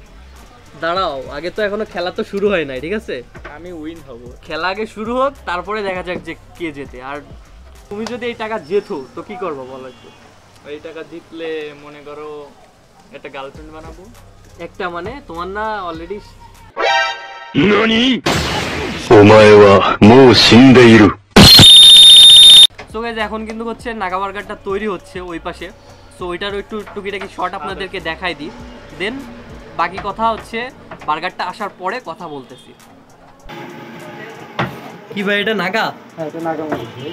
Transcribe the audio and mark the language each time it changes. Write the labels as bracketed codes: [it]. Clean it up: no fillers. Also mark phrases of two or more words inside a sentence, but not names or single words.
[bn] দাঁড়াও, আগে তো এখনো খেলা তো শুরু হয় নাই, ঠিক আছে? আমি উইন হব। খেলা আগে শুরু হোক, তারপরে দেখা যাক যে কে জেতে। আর তুমি যদি এই টাকা জেতো তো কি করবো বলো একটু? এই টাকা জিতলে মনে করো একটা গার্লফ্রেন্ড বানাবো। একটা মানে তোমার না অলরেডি? [ja] 何？お前はもう死んでいる。 [en] so guys [bn] এখন কিন্তু হচ্ছে নাগা বার্গারটা তৈরি হচ্ছে ওই পাশে। সো ওইটারও একটু টুকিটাকি শর্ট আপনাদেরকে দেখাই দিই, দেন বাকি কথা হচ্ছে বার্গারটা আসার পরে কথা বলতেছি। কি ভাই এটা নাগা? হ্যাঁ এটা নাগা মরিচ ভাই।